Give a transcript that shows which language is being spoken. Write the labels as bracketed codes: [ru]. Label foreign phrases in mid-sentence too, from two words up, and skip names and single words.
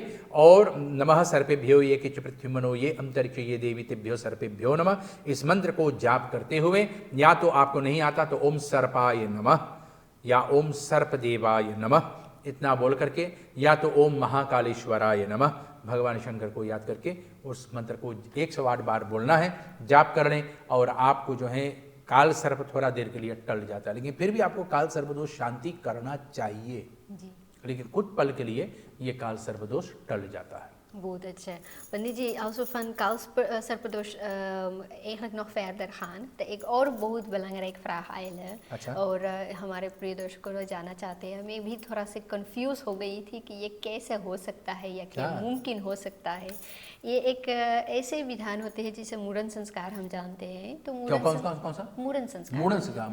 [hi] और [sa] नमः सर्पेभ्यो ये किच पृथ्वीमनो ये अंतरिक्ष ये देवी तेभ्यो सर्पेभ्यो नमः, [hi] इस मंत्र को जाप करते हुए, या तो आपको नहीं आता तो [sa] ओम सर्पाय नमः [hi] या [sa] ओम सर्पदेवाय नमः [hi] इतना बोल करके, या तो [sa] ओम महाकालेश्वराय नमः [hi] भगवान शंकर को याद करके उस मंत्र को 108 बार बोलना है, जाप कर लें, और आपको जो है काल सर्प थोड़ा देर के लिए टल जाता है। लेकिन फिर भी आपको काल सर्पदोष शांति करना चाहिए, लेकिन कुछ पल के लिए ये काल सर्पदोष टल जाता है। बहुत अच्छा है पंडित जी। [nl] Also van Serpados eigenlijk nog verder gaan [hi] तो एक और बहुत [nl] belangrijk vraag [hi] आयल है। अच्छा। और हमारे प्रिय दर्शकों को जानना चाहते हैं, मैं भी थोड़ा से कंफ्यूज हो गई थी कि ये कैसे हो सकता है या क्या क्या? मुमकिन हो सकता है। ये एक ऐसे विधान होते हैं जिसे मुंडन संस्कार हम जानते हैं। तो क्यों, कौन सा? मुंडन संस्कार। मुंडन संस्कार,